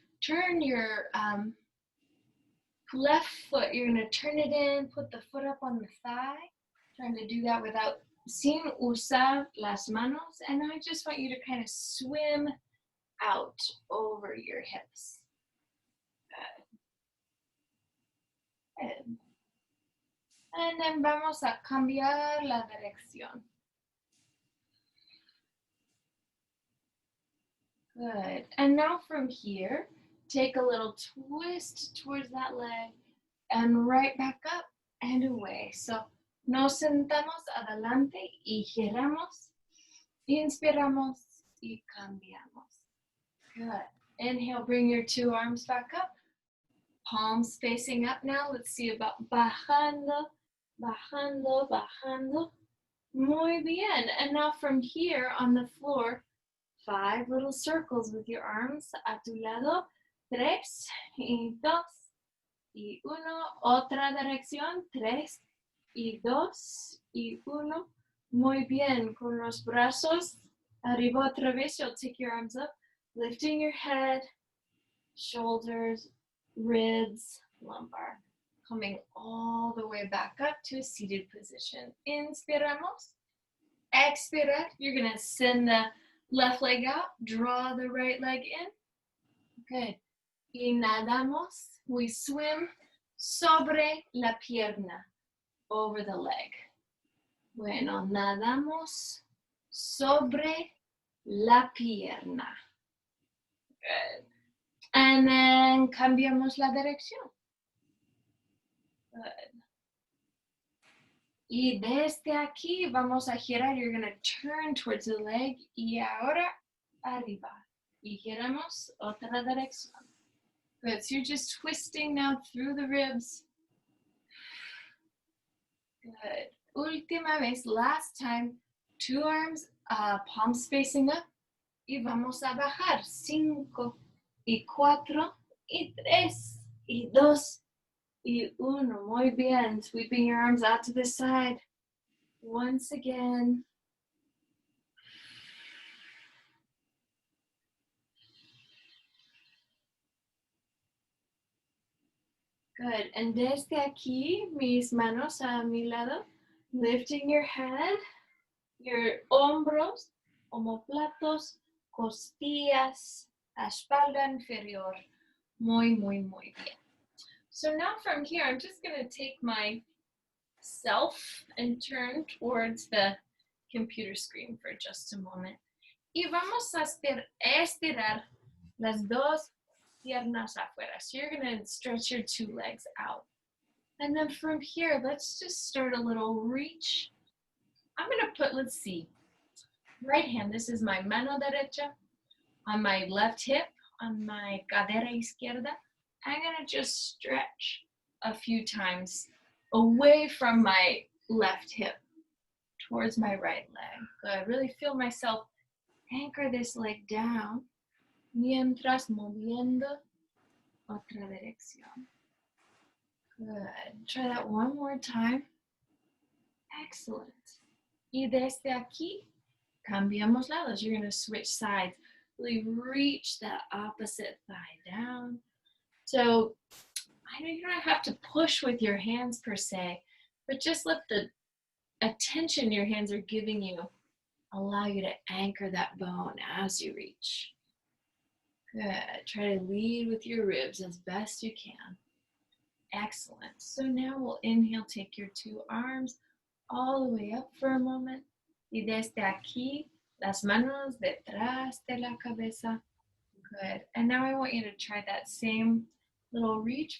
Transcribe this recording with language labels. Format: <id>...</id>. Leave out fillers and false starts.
<en>Turn your left foot, you're going to turn it in, put the foot up on the thigh. Trying to do that</en> <es>sin usar las manos.</es> <en>And I just want you to kind of swim out over your hips. Good.</en> <es>And then vamos a cambiar la dirección.</es> <en>Good. And now from here, take a little twist towards that leg and right back up and away.</en> <es>So nos sentamos adelante y giramos. Inspiramos y cambiamos.</es> <en>Good. Inhale, bring your two arms back up. Palms facing up now. Let's see about</en> <es>bajando, bajando, bajando. Muy bien.</es> <en>And now from here on the floor, 5 little circles with your arms</en> <es>a tu lado. 3 y 2 y 1. Otra dirección. 3 y 2 y 1. Muy bien. Con los brazos arriba otra vez.</es> <en>You'll take your arms up, lifting your head, shoulders, ribs, lumbar. Coming all the way back up to a seated position.</en> <es>Inspiramos. Expirar.</es> <en>You're going to send the left leg out. Draw the right leg in. Good.</en> <es>Y nadamos.</es> <en>We swim</en> <es>sobre la pierna.</es> <en>Over the leg.</en> <es>Bueno, nadamos sobre la pierna.</es> <en>Good. And then</en> <es>cambiamos la dirección. Good. Y desde aquí vamos a girar.</es> <en>You're going to turn towards the leg.</en> <es>Y ahora arriba. Y giramos otra dirección.</es> <en>Good. So you're just twisting now through the ribs. Good.</en> <es>Última vez,</es> <en>last time, 2 arms, palms facing up.</en> <es>Y vamos a bajar. 5 y 4 y 3 y 2 y 1. Muy bien.</es> <en>Sweeping your arms out to the side. Once again. Good.</en> <es>And desde aquí, mis manos a mi lado,</es> <en>lifting your head, your</en> <es>hombros, omóplatos, costillas, la espalda inferior. Muy, muy, muy bien.</es> <en>So now from here, I'm just going to take myself and turn towards the computer screen for just a moment.</en> <es>Y vamos a estirar las dos piernas afuera.</es> <en>So you're going to stretch your 2 legs out. And then from here, let's just start a little reach. I'm going to put, let's see, right hand. This is my</en> <es>mano derecha.</es> <en>On my left hip, on my</en> <es>cadera izquierda,</es> <en>I'm going to just stretch a few times away from my left hip towards my right leg. Good. Really feel myself anchor this leg down</en> <es>mientras moviendo otra dirección.</es> <en>Good. Try that one more time. Excellent.</en> <es>Y desde aquí, cambiamos lados.</es> <en>You're going to switch sides. Really reach that opposite thigh down. So I know you don't have to push with your hands per se, but just let the attention your hands are giving you allow you to anchor that bone as you reach. Good. Try to lead with your ribs as best you can. Excellent. So now we'll inhale, take your 2 arms all the way up for a moment.</en> <es>Y desde aquí, las manos detrás de la cabeza.</es> <en>Good. And now I want you to try that same little reach.</en>